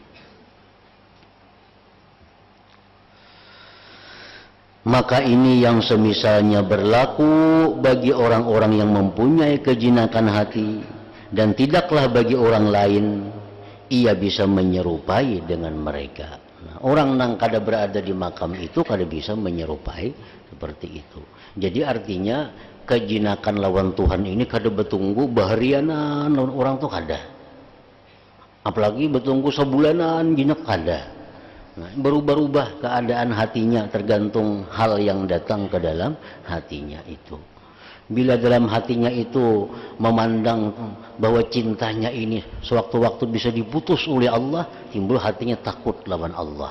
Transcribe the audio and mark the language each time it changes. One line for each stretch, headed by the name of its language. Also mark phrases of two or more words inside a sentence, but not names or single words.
Indonesian: Maka ini yang semisalnya berlaku bagi orang-orang yang mempunyai kejinakan hati, dan tidaklah bagi orang lain ia bisa menyerupai dengan mereka.
Banjar: Nah, orang yang kada berada di makam itu kada bisa menyerupai seperti itu. Jadi artinya kejinakan lawan Tuhan ini kada bertunggu baharianan lawan orang tuh kada. Apalagi bertunggu sebulanan jinak kada.
Indonesian: Nah, berubah-ubah keadaan hatinya tergantung hal yang datang ke dalam hatinya itu. Bila dalam hatinya itu memandang bahwa cintanya ini sewaktu-waktu bisa diputus oleh Allah, timbul hatinya takut lawan Allah.